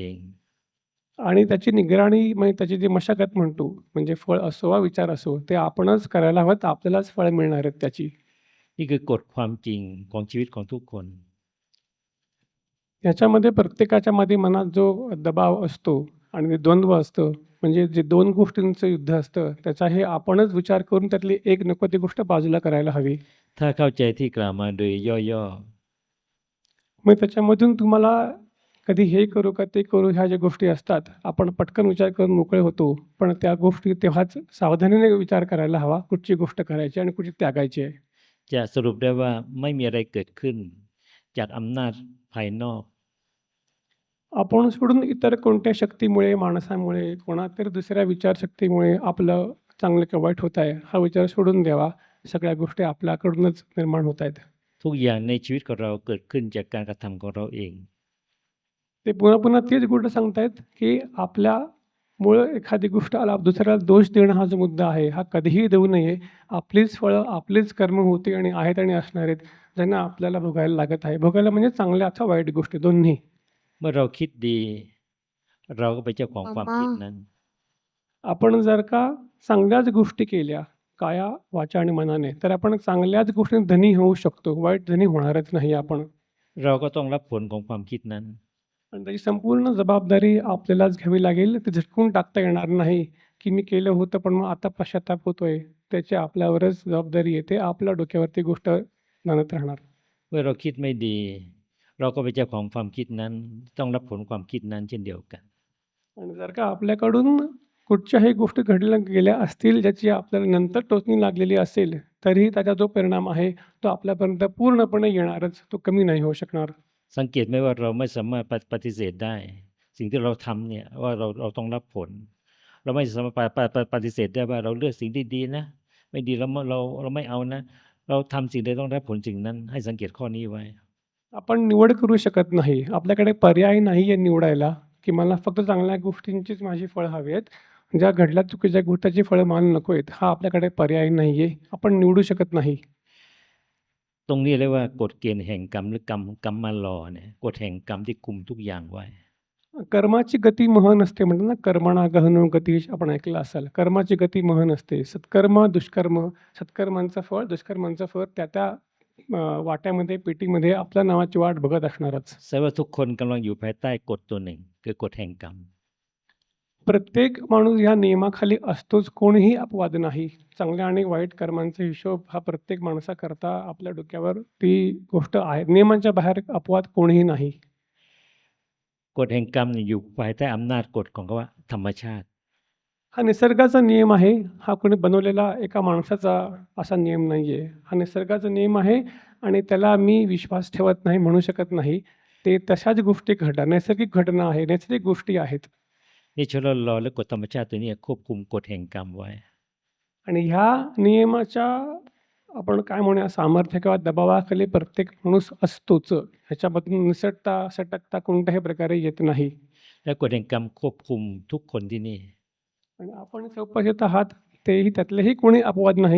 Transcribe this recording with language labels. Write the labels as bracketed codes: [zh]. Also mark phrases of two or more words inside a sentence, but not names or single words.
[mr] आणि त्याची निगराणी म्हणजे त्याची जी मशागत म्हणतो म्हणजे फळ असो वा विचार असो ते आपणच करायला हवं. तर आपल्यालाच फळ मिळणार आहेत त्याची. [th] นี่คือกฎความจริงของชีวิตของทุกคน [mr] याच्यामध्ये प्रत्येकाच्या मध्ये मनात जो दबाव असतो आणि जे द्वंद्व असतं म्हणजे जे दोन गोष्टींचं युद्ध असतं त्याचा हे आपणच विचार करून त्यातली एक नको ती गोष्ट बाजूला करायला हवी. [th] ถ้าเข้าใจที่กล่าวมาโดยย่อ [mr] मग त्याच्यामधून तुम्हाला कधी हे करू का ते करू ह्या ज्या गोष्टी असतात आपण पटकन विचार करून मोकळे होतो. पण त्या गोष्टी तेव्हाच सावधानीने विचार करायला हवा कुठची गोष्ट करायची आणि कुठची त्यागायची आहे. [th] ๆจะสรุปได้ว่าไม่มีอะไรเกิดขึ้นจากอำนาจภายนอก [mr] आपण सोडून इतर कोणत्या शक्तीमुळे, माणसामुळे, कोणातरी दुसऱ्या विचारशक्तीमुळे आपलं चांगलं किंवा वाईट होत आहे, हा विचार सोडून द्यावा. सगळ्या गोष्टी आपल्याकडूनच निर्माण होत आहेत. [th] ทุกอย่างในชีวิตของเราเกิดขึ้นจากการกระทำของเราเอง [mr] ते पुन्हा-पुन्हा तेच गोष्ट सांगतायत, की आपल्यामुळं एखादी गोष्ट आला दुसऱ्याला दोष देणं हा जो मुद्दा आहे, हा कधीही देऊ नये. आपलीच फळं, आपलीच कर्म होती आणि आहेत आणि असणार आहेत, ज्यांना आपल्याला भोगायला लागत आहे. भोगायला म्हणजे चांगल्या अथवा वाईट गोष्टी दोन्ही. [th] เมื่อเราคิดดี เราก็เป็นเจ้าของความ मामा คิดนั้น [mr] आपण जर का चांगल्याच गोष्टी केल्या, काया, वाचा आणि मनाने, तर आपण चांगल्याच गोष्टींनी धनी होऊ शकतो. वाईट धनी होणारच नाही आपण. [th] เราก็ต้องรับผลของความคิดนั้น [mr] आणि त्याची संपूर्ण जबाबदारी आपल्यालाच घ्यावी लागेल. ते झटकून टाकता येणार नाही, की मी केलं होतं पण मग आता पश्चात्ताप होतोय. त्याची आपल्यावरच जबाबदारी येते. आपल्या डोक्यावरती गोष्ट नांदत राहणार. [th] เมื่อเราคิดไม่ดี เราก็เป็นเจ้าของความคิดนั้น ต้องรับผลความคิดนั้นเช่นเดียวกัน [mr] आणि जर का आपल्याकडून कुठच्याही गोष्टी घडल्या गेल्या असतील, ज्याची आपल्याला नंतर टोचणी लागलेली असेल, तरीही त्याचा जो परिणाम आहे, तो आपल्यापर्यंत पूर्णपणे येणारच. तो कमी नाही होऊ शकणार. [th] สังเกตไหมว่าเราไม่สามารถปฏิเสธได้ สิ่งที่เราทำเนี่ยว่าเราต้องรับผล เราไม่สามารถปฏิเสธได้ว่าเราเลือกสิ่งที่ดีนะ ไม่ดีเราไม่เอานะ เราทำสิ่งใดต้องรับผลสิ่งนั้น ให้สังเกตข้อนี้ไว้ [mr] आपण निवड करू शकत नाही. आपल्याकडे पर्याय नाही आहे निवडायला, की मला फक्त चांगल्या गोष्टींचीच माझी फळं हवी आहेत. ज्या घडल्या चुकीच्या गोष्टीची फळं मला नको आहेत. हा आपल्याकडे पर्याय नाही आहे. आपण निवडू शकत नाही. [th] ตรงนี้เรียกว่ากฎเกณฑ์แห่งกรรมหรือกรรมารอเนี่ยกฎแห่งกรรมที่คุมทุกอย่างไว้ [mr] कर्माची गती महन असते म्हणतात ना, [sa] कर्मणा गहनो गती [mr] आपण ऐकलं असाल. कर्माची गती महन असते. सत्कर्म, दुष्कर्म, सत्कर्मांचं फळ, दुष्कर्मांचं फळ त्या वाट्यामध्ये, पेटीमध्ये आपल्या नावाची वाट बघत असणारच. [th] แสดงว่าทุกคนกำลังอยู่ภายใต้กฎตัวหนึ่งคือกฎแห่งกรรม [mr] प्रत्येक माणूस ह्या नियमाखाली असतोच. कोणीही अपवाद नाही. चांगल्या आणि वाईट कर्मांचा हिशोब हा प्रत्येक माणसाकरता आपल्या डोक्यावर ती गोष्ट आहे. नियमांच्या बाहेर अपवाद कोणीही नाही. [th] กฎแห่งกรรมเนี่ยอยู่ภายใต้อำนาจกฎของคำว่าธรรมชาติ [mr] हा निसर्गाचा नियम आहे. हा कोणी बनवलेला एका माणसाचा असा नियम नाही आहे. हा निसर्गाचा नियम आहे आणि त्याला मी विश्वास ठेवत नाही म्हणू शकत नाही. ते तशाच गोष्टी घडतात. नैसर्गिक घटना आहे. नैसर्गिक गोष्टी आहेत. [th] นิชโลลอและกฎธรรมชาติตัวนี้ควบคุมกฎแห่งกรรมไว้ [mr] आणि ह्या नियमाच्या आपण काय म्हणूया सामर्थ्य किंवा दबावाखाली प्रत्येक माणूस असतोच. ह्याच्यामधून निसटता, सटकता कोणत्याही प्रकारे येत नाही. [th] และกฎแห่งกรรมควบคุมทุกคนที่นี่ [mr] आणि आपण उपस्थित आहात तेही त्यातलेही कोणी अपवाद नाही.